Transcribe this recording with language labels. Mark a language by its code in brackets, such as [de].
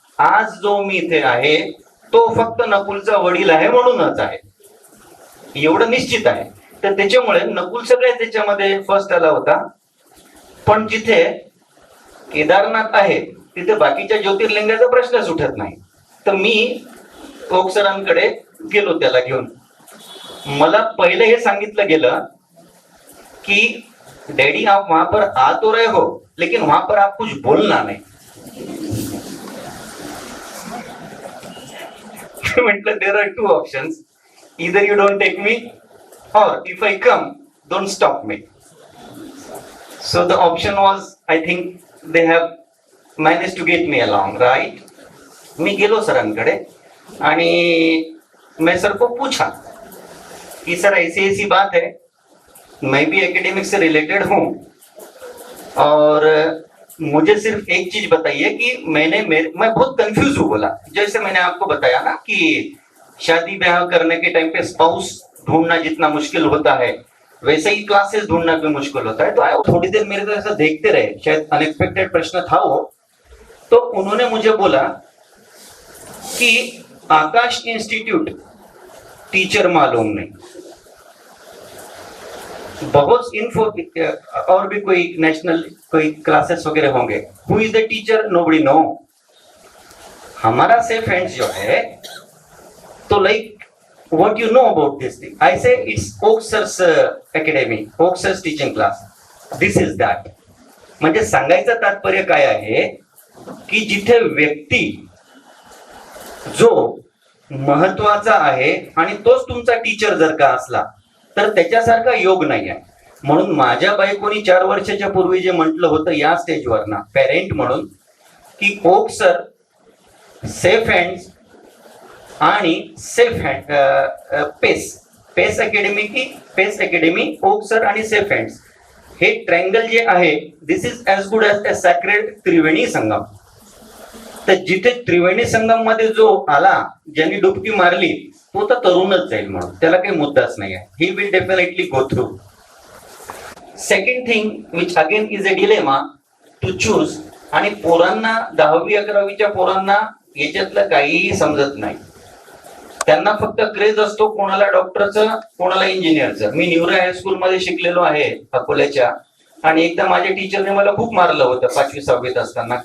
[mr] आज जो मी इथे आहे तो फक्त नकुलचा वडील आहे म्हणूनच आहे, एवढं निश्चित आहे. तर त्याच्यामुळे नकुल सगळ्या त्याच्यामध्ये फर्स्ट आला होता. पण जिथे केदारनाथ आहे तिथे बाकीच्या ज्योतिर्लिंगाचा प्रश्नच उठत नाही. तर मी कोक सरांकडे गेलो त्याला घेऊन. मला पहिले हे सांगितलं गेलं की [hi] डैडी आप वहां पर आ तो रहे हो लेकिन वहां पर आप कुछ बोलना नहीं. [mr] ते म्हटलं [en] There are 2 options, either you don't take me or if I come don't stop me. So the option was, I think they have manage to get me along, right. [mr] मी गेलो सरांकडे आणि [hi] मैं सर को पूछा कि सर ऐसी ऐसी बात है, मैं भी एकेडमिक से रिलेटेड हूँ और मुझे सिर्फ एक चीज बताइए कि मैं बहुत कंफ्यूज हूँ. बोला जैसे मैंने आपको बताया ना कि शादी ब्याह करने के टाइम पे स्पाउस ढूंढना जितना मुश्किल होता है, वैसे ही क्लासेस ढूंढना भी मुश्किल होता है. तो आए थोड़ी देर मेरे तरफ ऐसा देखते रहे, शायद अनएक्सपेक्टेड प्रश्न था वो. तो उन्होंने मुझे बोला कि आकाश इंस्टीट्यूट टीचर मालूम नहीं, बहुत इन्फो और भी कोई नेशनल कोई क्लासेस वगैरह होंगे, [en] Who is the teacher nobody know. [hi] हमारा सेफ हैंड्स जो है, तो [en] Like what you know about this thing. I say it's Oxers academy, Oxers teaching class, this is that. [mr] म्हणजे सांगायचं तात्पर्य काय आहे की जिथे व्यक्ती जो महत्वाचा आहे आणि तोच तुमचा टीचर जर का असला तर त्याच्यासारखा योग नाही आहे. म्हणून माझ्या बायकोनी 4 वर्षाच्या पूर्वी जे म्हटलं होतं या स्टेजवर ना पेरेंट म्हणून, की ओक सर, सेफ हँड्स आणि सेफ हँड पेस अकॅडमी, की पेस अकॅडमी, ओक सर आणि सेफ हँड्स, हे ट्रँगल जे आहे, [en] this is as good as a sacred [mr] Triveni Sangam. तर जिथे त्रिवेणी संगम मध्ये जो आला, ज्यांनी डुबकी मारली, तो तर तरुणच जाईल, म्हणून त्याला काही मुद्दाच नाही आहे. [en] He will definitely go through. Second thing which again is a dilemma to choose. [mr] आणि पोरांना 10वी 11वीच्या पोरांना याच्यातलं काहीही समजत नाही. त्यांना फक्त क्रेज असतो कोणाला डॉक्टरचं, कोणाला इंजिनियरचं. मी न्यूरा हायस्कूल मध्ये शिकलेलो आहे अकोल्याच्या, आणि एकदा माझ्या टीचरने मला खूप मारलं होतं 5वी 6वीत असताना.